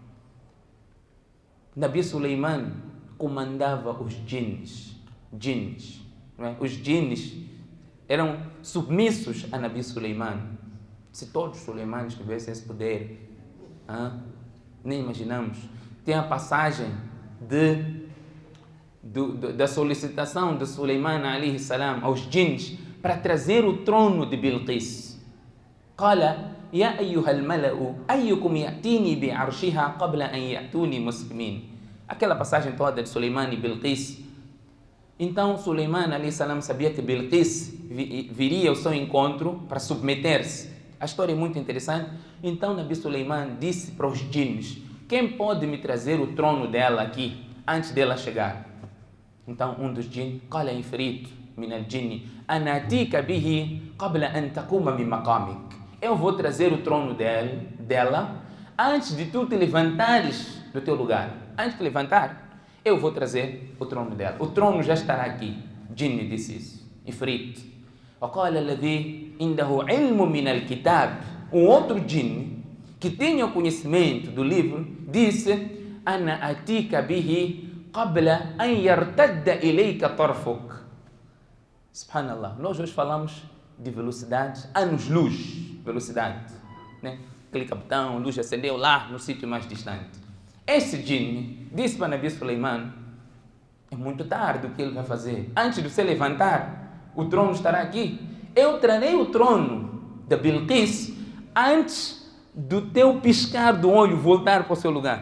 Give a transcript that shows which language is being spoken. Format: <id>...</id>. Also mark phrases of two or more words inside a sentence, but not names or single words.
<pt>Nabi Suleiman comandava os djinns, não é? Os djinns eram submissos a Nabi Suleiman. Se todos os Suleimanes tivessem esse poder, nem imaginamos. Tem a passagem da solicitação de Suleiman</pt> <ar>عليه السلام</ar> <pt>aos djinns para trazer o trono de Bilqis.</pt> <ar>قال يا أيها الملأ أيكم يأتيني بعرشها قبل أن يأتوني مسلمين.</ar> <pt>Aquela passagem toda de Suleiman e Bilqis. Então Suleiman</pt> <ar>عليه السلام</ar> <pt>sabia que Bilqis viria ao seu encontro para submeter-se. A história é muito interessante. Então Nabi Suleiman disse para os djinns, quem pode me trazer o trono dela aqui, antes dela chegar? Então um dos djinns,</pt> <ar>قال عفريت من الجن أنا آتيك به قبل أن تقوم بمقامك.</ar> <pt>Eu vou trazer o trono dela antes de tu te levantares do teu lugar, antes de te levantar, eu vou trazer o trono dela. O trono já estará aqui. Jinn disse isso. Ifrit.</pt> <ar>وقال الذي عنده علم من الكتاب.</ar> <pt>Um outro jinn que tinha o conhecimento do livro disse:</pt> <ar>أنا أتيك به قبل أن يرتد إليك طرفك.</ar> <pt>Subhanallah. Nós hoje falamos de velocidade, anos-luz, velocidade, né? Clica botão, luz acendeu lá no sítio mais distante. Esse jinn disse para Nabi Suleiman: é muito tarde o que ele vai fazer. Antes de você levantar, o trono estará aqui. Eu trarei o trono da Bilqis antes do teu piscar do olho voltar para o seu lugar.</pt>